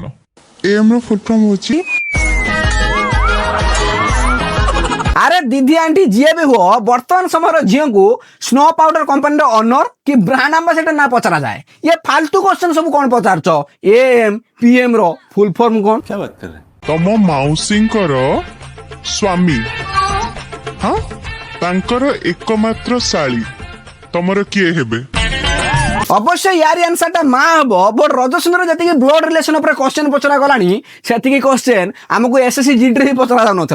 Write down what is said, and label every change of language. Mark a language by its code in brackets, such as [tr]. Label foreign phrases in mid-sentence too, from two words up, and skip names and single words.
[or] ଏମ୍ ର [en] full form [or] ହଉଛି ଆରେ ଦିଦି ଆଣ୍ଟି ଯିଏ ବି ହୁଅ ବର୍ତ୍ତମାନ ସମୟର ଝିଅଙ୍କୁ [en] snow powder [or] କମ୍ପାନୀର ଅନର କି [en] brand ambassador [or] ନା ପଚରା ଯାଏ। ଇଏ ଫାଲତୁ କ୍ୱେଶ୍ଚନ ସବୁ କଣ ପଚାରୁଛ? ଏଏମ୍ ପିଏମ୍ ର [en] full form [or] କଣ? [hi] क्या बात कर रहे हैं? [or] ତମ ମାଉସୀଙ୍କର ସ୍ୱାମୀ, ହଁ ତାଙ୍କର ଏକମାତ୍ର ଶାଳୀ ତମର କିଏ ହେବେ? ଅବଶ୍ୟ ୟାରି ଆନ୍ସରଟା ମା ହବ, ବଟ ରଜ ସୁନ୍ଦର ଯେତିକି [en] blood relation [or] ଉପରେ କ୍ୱେଶ୍ଚନ ପଚରା ଗଲାଣି ସେତିକି କ୍ୱେଶ୍ଚନ ଆମକୁ ଏସଏସସି ଜିଡି ରେ ପଚରା ଯାଉନଥିଲା।